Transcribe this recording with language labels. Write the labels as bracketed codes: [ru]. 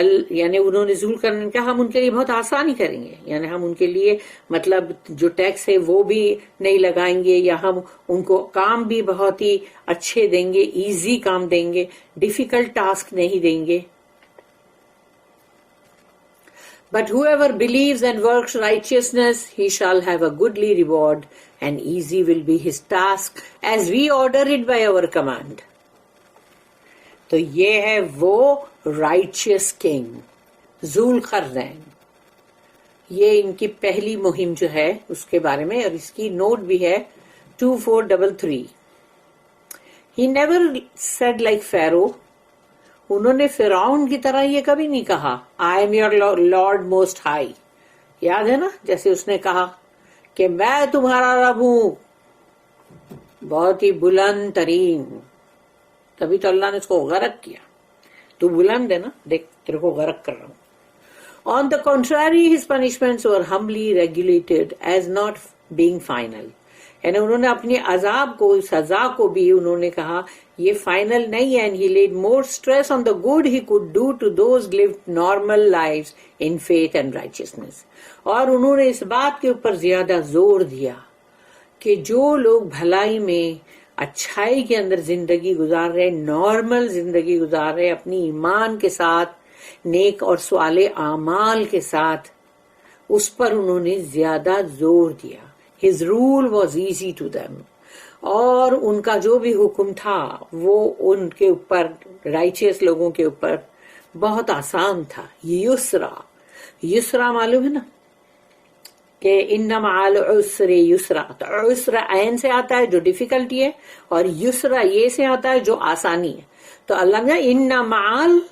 [ur] یعنی انہوں نے ذوالقرنین کہا ہم ان کے لیے بہت آسانی کریں گے، یعنی ہم ان کے لیے مطلب جو ٹیکس ہے وہ بھی نہیں لگائیں گے، یا ہم ان کو کام بھی بہت ہی اچھے دیں گے، ایزی کام دیں گے، ڈیفیکلٹ ٹاسک نہیں دیں گے. [en] But whoever believes and works righteousness, he shall have a goodly reward, and easy will be his task, as we order it by our command. [ur] تو یہ ہے وہ رائچیس کنگ ذوالقرنین. یہ ان کی پہلی مہم جو ہے اس کے بارے میں، اور اس کی نوٹ بھی ہے 2433. [en] He never said like Pharaoh. [ur] انہوں نے فرعون کی طرح یہ کبھی نہیں کہا [en] I am your Lord most high. [ur] یاد ہے نا جیسے اس نے کہا کہ میں تمہارا رب ہوں بہت ہی بلند ترین، تبھی تو اللہ نے اس کو غرق کیا. تو بلند ہے نا، دیکھ تیرے کو غرق کر رہا ہوں. [en] On the contrary, his punishments were humbly regulated as not being final. [ur] یعنی انہوں نے اپنی عذاب کو، سزا کو بھی انہوں نے کہا یہ فائنل نہیں ہے. [en] And he laid more stress on the good he could do to those lived normal lives in faith and righteousness. [ur] اور انہوں نے اس بات کے اوپر زیادہ زور دیا کہ جو لوگ بھلائی میں، اچھائی کے اندر زندگی گزار رہے، نارمل زندگی گزار رہے اپنی ایمان کے ساتھ، نیک اور صالح اعمال کے ساتھ، اس پر انہوں نے زیادہ زور دیا. [en] His rule was easy to them. [ur] اور ان کا جو بھی حکم تھا وہ ان کے اوپر، رائچیس لوگوں کے اوپر بہت آسان تھا. یسرا، یسرا معلوم ہے نا کہ [ar] ان مع العسر یسرا. [ur] تو عسر عین سے آتا ہے جو ڈیفیکلٹی ہے، اور یسرا یہ سے آتا ہے جو آسانی ہے. تو اللہ نے ان مع